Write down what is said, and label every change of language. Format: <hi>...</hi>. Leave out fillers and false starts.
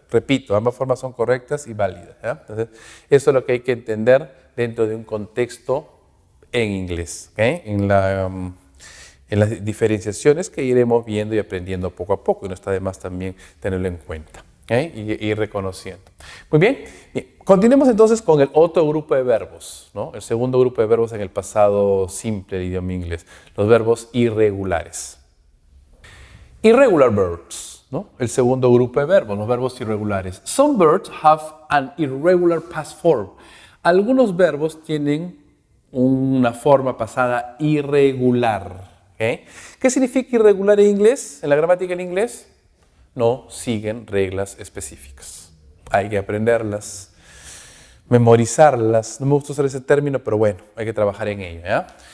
<es>Repito, ambas formas son correctas y válidas. ¿Ya? Entonces, eso es lo que hay que entender dentro de un contexto en inglés, en las diferenciaciones que iremos viendo y aprendiendo poco a poco, y no está de más también tenerlo en cuenta y ir reconociendo. Muy bien, continuemos entonces con el otro grupo de verbos, ¿no? El segundo grupo de verbos en el pasado simple del idioma inglés, los verbos irregulares.</es> <en>Irregular verbs,</en> <es>¿no? El segundo grupo de verbos, los verbos irregulares.</es> <en>Some verbs have an irregular past form.</en> <es>Algunos verbos tienen una forma pasada irregular. ¿Qué significa irregular en inglés? En la gramática en inglés, no siguen reglas específicas. Hay que aprenderlas, memorizarlas. No me gusta usar ese término, pero bueno, hay que trabajar en ello. ¿Ya?</es>